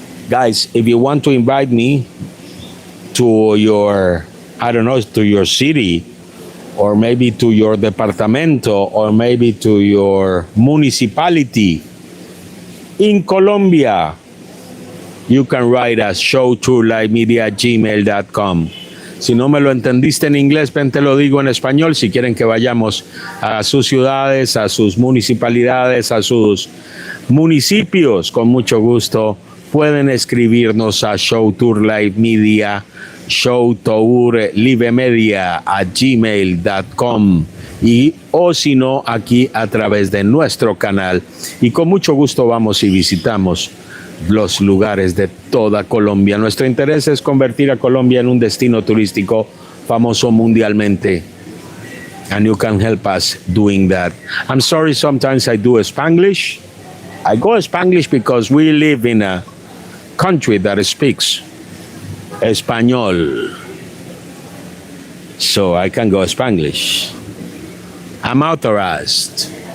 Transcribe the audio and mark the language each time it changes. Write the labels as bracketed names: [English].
[English] Guys, if you want to invite me to your, I don't know, to your city, or maybe to your departamento, or maybe to your municipality in Colombia, you can write us showtourlivemedia@gmail.com. [Spanish] Si no me lo entendiste en inglés, ven, te lo digo en español. Si quieren que vayamos a sus ciudades, a sus municipalidades, a sus municipios, con mucho gusto, pueden escribirnos a showtourlivemedia@gmail.com y o si no, aquí a través de nuestro canal. Y con mucho gusto vamos y visitamos los lugares de toda Colombia. Nuestro interés es convertir a Colombia en un destino turístico famoso mundialmente. [English] And you can help us doing that. I'm sorry, sometimes I do Spanglish. I go Spanglish because we live in a country that speaks Español. So I can go Spanglish. I'm authorized.